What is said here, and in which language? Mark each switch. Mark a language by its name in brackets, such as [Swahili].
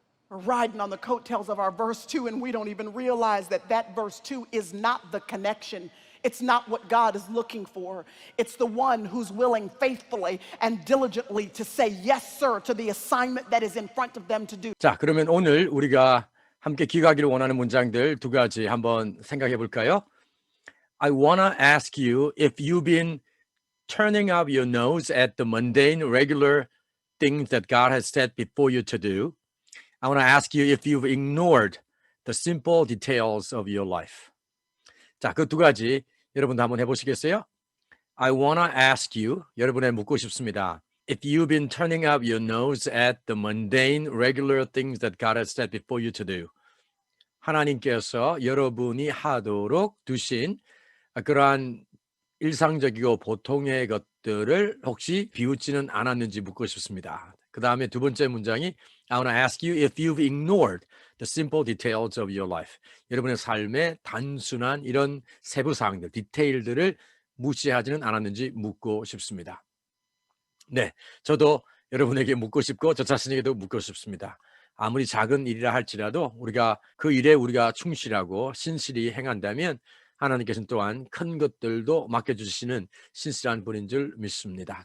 [English] We're riding on the coattails of our verse 2, and we don't even realize that that verse 2 is not the connection. It's not what God is looking for. It's the one who's willing faithfully and diligently to say yes, sir, to the assignment that is in front of them to do. [Korean] 자, 그러면 오늘 우리가 함께 기억하기를 원하는 문장들 두 가지 한번 생각해 볼까요? [English] I wanna ask you if you've been turning up your nose at the mundane, regular things that God has set before you to do. I want to ask you if you've ignored the simple details of your life. [Korean] 자, 그 두 가지 여러분도 한번 해보시겠어요? [English] I want to ask you, [Korean] 여러분에 묻고 싶습니다. [English] If you've been turning up your nose at the mundane, regular things that God has set before you to do. [Korean] 하나님께서 여러분이 하도록 두신 그러한 일상적이고 보통의 것들을 혹시 비웃지는 않았는지 묻고 싶습니다. 그 다음에 두 번째 문장이 [English] I want to ask you if you've ignored the simple details of your life. [Korean] 여러분의 삶의 단순한 이런 세부 사항들, 디테일들을 무시하지는 않았는지 묻고 싶습니다. 네, 저도 여러분에게 묻고 싶고 저 자신에게도 묻고 싶습니다. 아무리 작은 일이라 할지라도 우리가 그 일에 우리가 충실하고 신실히 행한다면 하나님께서는 또한 큰 것들도 맡겨주시는 신실한 분인 줄 믿습니다.